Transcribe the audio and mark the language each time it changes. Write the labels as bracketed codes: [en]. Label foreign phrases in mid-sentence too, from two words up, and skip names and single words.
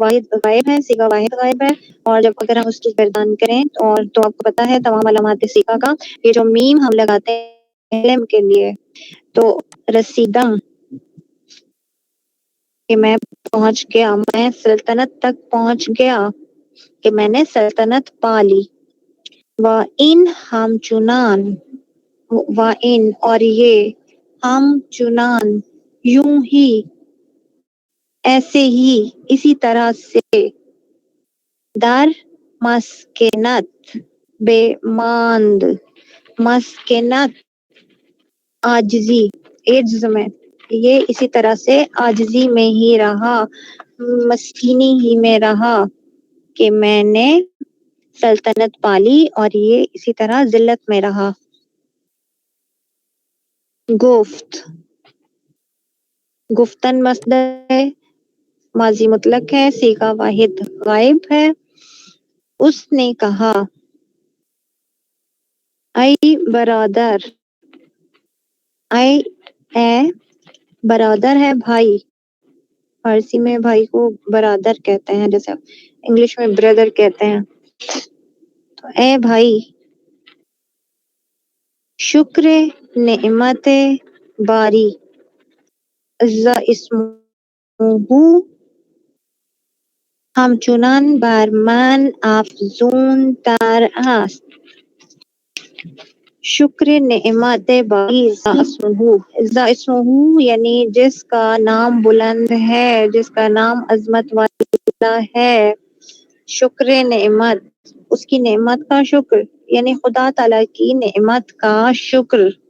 [ur] واحد غائب ہے صیغہ واحد غائب ہے، اور جب اگر ہم اس کی گردان کریں اور تو آپ کو پتا ہے تمام علامات صیغہ کا یہ جو میم ہم لگاتے ہیں علم کے لیے، تو رسیدم کہ میں پہنچ گیا، میں سلطنت تک پہنچ گیا، کہ میں نے سلطنت پا لی۔ وَإِنْ [fa] ہم چنان، [ur] وَإِنْ اور یہ، [fa] ہم چنان [ur] یوں ہی، ایسے ہی، اسی طرح سے، [fa] در مسکنت بماند، [ur] مسکنت عاجزی، عجز میں، یہ اسی طرح سے عاجزی میں ہی رہا، مسکینی ہی میں رہا کہ میں نے سلطنت پالی، اور یہ اسی طرح ذلت میں رہا۔ گفت، گفتن مصدر ہے، ماضی مطلق ہے، صیغہ واحد غائب ہے۔ اس نے کہا، [fa] ای برادر، [ur] اے برادر ہے بھائی، فارسی میں بھائی کو برادر کہتے ہیں، جیسے انگلش میں بردر کہتے ہیں۔ تو اے بھائی، [fa] شکر نعمت باری، عز اسمہ، همچنان بر من افزون تر است۔ شکر نعمت باری عز اسمہ [ur] یعنی جس کا نام بلند ہے، جس کا نام عظمت والا ہے، [fa] شکر نعمت، [ur] اس کی نعمت کا شکر، یعنی خدا تعالی کی نعمت کا شکر۔